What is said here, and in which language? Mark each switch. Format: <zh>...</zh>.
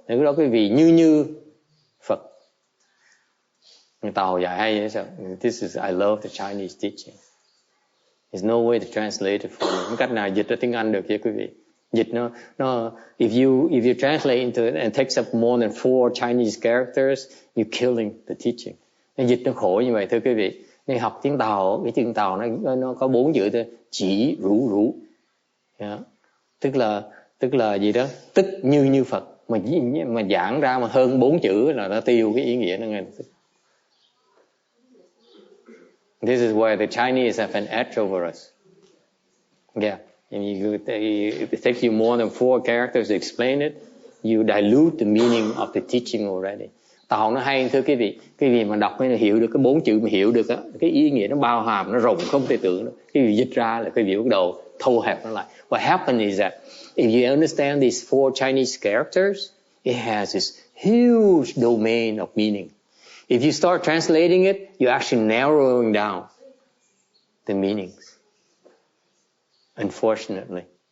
<vi>Thì lúc đó quý vị như Phật. Người Tàu dạy hay vậy sao?</vi> <en>This is, I love the Chinese teaching. There's no way to translate it for me.</en> <vi>Không cách nào dịch ra tiếng Anh được vậy quý vị. Dịch nó</vi> <en>if you translate into it and it takes up more than 4 Chinese characters, you're killing the teaching.</en> <vi>Nên dịch nó khổ như vậy thưa quý vị. Nên học tiếng Tàu, cái tiếng Tàu nó có 4 chữ thôi, chỉ rủ. Yeah. Tức là gì đó, tức như Phật mà giảng ra mà hơn 4 chữ là nó tiêu cái ý nghĩa nó ngay.</vi> <en>This is where the Chinese have an edge over us. Yeah. And if it takes you more than 4 characters to explain it, you dilute the meaning of the teaching already.</en> <vi>Tàu nó hay thưa quý vị mà đọc mới hiểu được cái 4 chữ mà hiểu được á, cái ý nghĩa nó bao hàm, nó rộng không thể tưởng được. Quý vị dịch ra là quý vị bắt đầu thu hẹp nó lại.</vi> <en>What happens is that if you understand these 4 Chinese characters, it has this huge domain of meaning. If you start translating it, you're actually narrowing down the meanings. Unfortunately.</en>